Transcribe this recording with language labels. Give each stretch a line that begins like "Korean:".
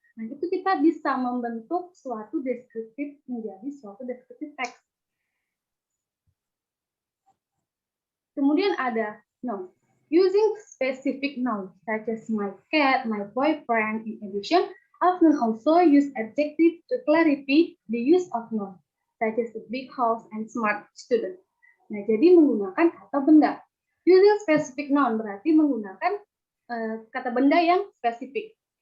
Indonesian: Nah, itu kita bisa membentuk suatu deskriptif menjadi suatu deskriptif teks. Kemudian ada noun.
English: Using specific nouns such as my cat, my boyfriend. In addition, often also use adjectives to clarify the use of noun, such as a big house and smart student.
Indonesian: Nah, jadi menggunakan kata benda.
English: Using specific noun
Indonesian: berarti menggunakan kata benda yang spesifik.